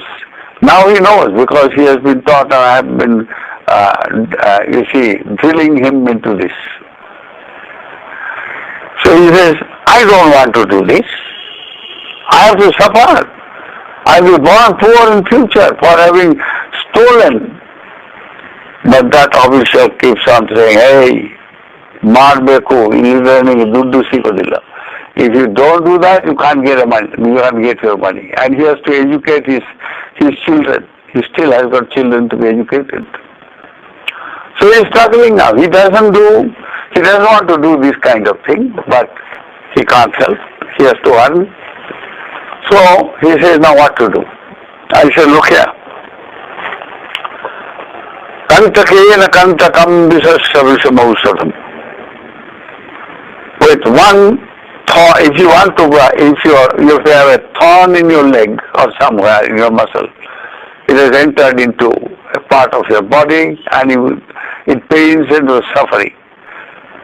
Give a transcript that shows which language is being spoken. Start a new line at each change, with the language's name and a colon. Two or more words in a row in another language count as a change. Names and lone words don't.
English: Now he knows because he has been taught, and I have been, drilling him into this. So he says, I don't want to do this. I have to suffer. I will be born poor in future for having stolen. But that official keeps on saying,
Kannada: hey, marbeku, duddu sikodilla.
English: If you don't do that, you can't get your money. And he has to educate his children. He still has got children to be educated. So he is struggling now. He doesn't want to do this kind of thing, but he can't help. He has to earn. So he says, now what to do? I said, look here.
Sanskrit: Kantakena kantakam visasya vishamausadam.
English: With one thorn, if you have a thorn in your leg or somewhere in your muscle, it has entered into a part of your body and it pains and you're suffering.